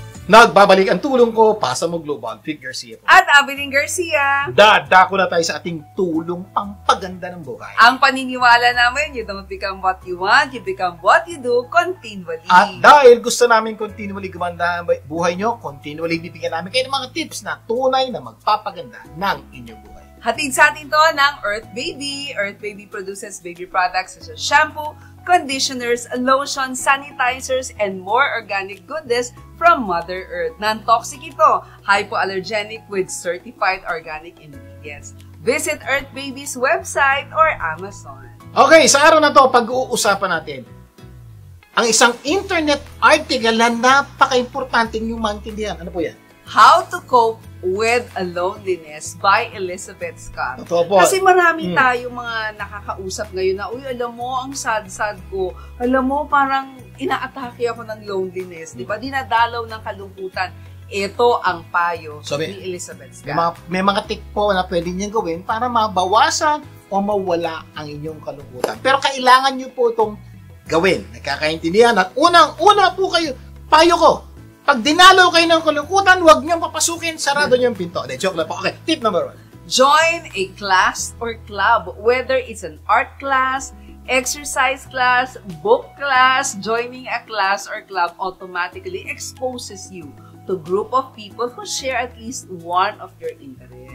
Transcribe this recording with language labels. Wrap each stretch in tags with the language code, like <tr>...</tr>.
<tl>Nagbabalik ang tulong ko para sa Global Vic Garcia po. At Abiling Garcia. Dadako na tayo sa ating tulong pampaganda ng buhay. Ang paniniwala namin,</tl> <en>you don't become what you want, you become what you do continually.</en> <tl>At dahil gusto namin continually gumanda ang buhay nyo, continually bibigyan namin kayo ng mga tips na tunay na magpapaganda ng inyong buhay. Hatid sa atin to ng Earth Baby.</tl> <en>Earth Baby produces baby products such as shampoo, conditioners, lotion, sanitizers, and more organic goodness from Mother Earth. Non-toxic ito, hypoallergenic with certified organic ingredients. Visit Earth Baby's website or Amazon.</en> <tl>Okay, sa araw na to, pag-uusapan natin ang isang internet article na napaka-importante yung maintindihan. Ano po yan?</tl> <en>How to Cope with a Loneliness by Elizabeth Scott.</en> <tl>Totoo po. Kasi marami tayong mga nakakausap ngayon na, uy, alam mo, ang sad-sad ko. Alam mo, parang inaatake ako ng loneliness. Di ba? Dinadalaw ng kalungkutan. Ito ang payo ni Elizabeth Scott. May mga tip po na pwede niyang gawin para mabawasan o mawala ang inyong kalungkutan. Pero kailangan niyo po itong gawin. Nagkakaintindihan at unang-una po kayo, payo ko, pag dinalaw kayo ng kalungkutan, huwag niyong papasukin, sarado niyo yung pinto. De, joke lang po. Okay, tip number 1.</tl> <en>Join a class or club, whether it's an art class, exercise class, book class. Joining a class or club automatically exposes you to group of people who share at least one of your interests.</en>